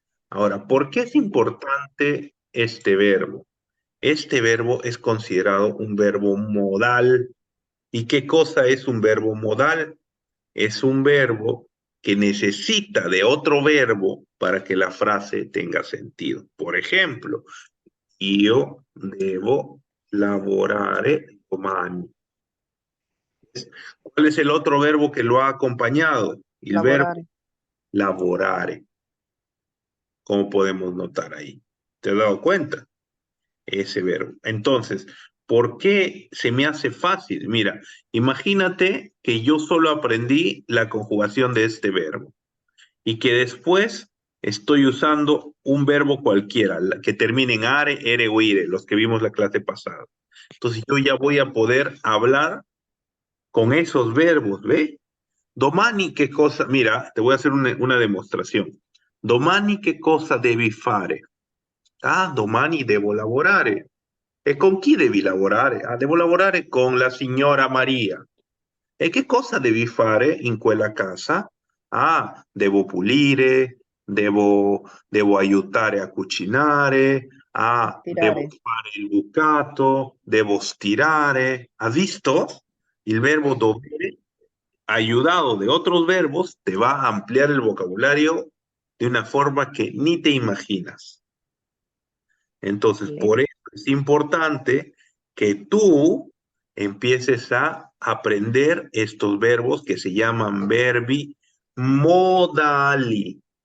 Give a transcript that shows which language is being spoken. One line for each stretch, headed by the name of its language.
Spanish: Ahora, ¿por qué es importante este verbo? Este verbo es considerado un verbo modal. ¿Y qué cosa es un verbo modal? Es un verbo que necesita de otro verbo para que la frase tenga sentido. Por ejemplo,
Italian: io devo lavorare domani.
Spanish: ¿Cuál es el otro verbo que lo ha acompañado? El verbo
Italian: Lavorare.
Spanish: lavorare. ¿Cómo podemos notar ahí? ¿Te has dado cuenta? Ese verbo. Entonces, ¿por qué se me hace fácil? Mira, imagínate que yo solo aprendí la conjugación de este verbo y que después estoy usando un verbo cualquiera, que termine en are, ere o ire, los que vimos la clase pasada. Entonces yo ya voy a poder hablar con esos verbos, ¿ve? Domani, ¿qué cosa? Mira, te voy a hacer una demostración.
Italian: Domani,
Spanish: ¿qué cosa
Italian: devi fare? Domani devo lavorare. E con chi devi lavorare? Devo lavorare con la signora Maria. E che cosa devi fare in quella casa? Devo pulire, devo aiutare a cucinare, devo Stirare. fare il bucato, devo stirare.
Spanish: ¿Has visto?
Italian: Il verbo dovere,
Spanish: ayudado de otros verbos, te va a ampliar el vocabulario de una forma que ni te imaginas. Entonces, por eso es importante que tú empieces a aprender estos verbos que se llaman verbi modali.